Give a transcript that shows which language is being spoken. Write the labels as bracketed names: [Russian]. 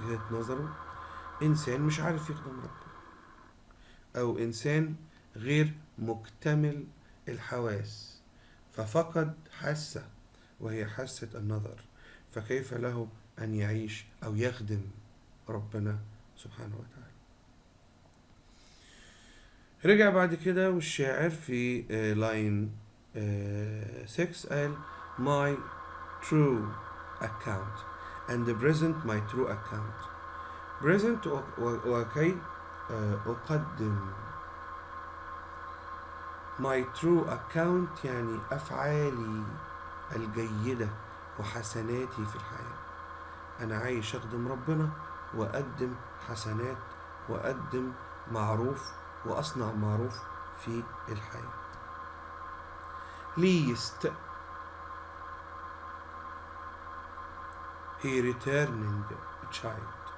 [Arabic] نظره إنسان مش عارف يخدم ربنا، أو إنسان غير مكتمل الحواس، ففقد حاسة وهي حاسة النظر، فكيف له أن يعيش أو يخدم ربنا سبحانه وتعالى. رجع بعد كده والشاعر في لاين 6 قال [English] my true account and the present my true account. [Arabic] present وكي أقدم [English] my true account [Arabic] يعني أفعالي الجيدة وحسناتي في الحياة. أنا عايش أخدم ربنا وأقدم حسنات وأقدم معروف وأصنع معروف في الحياة. [English] least he returning child.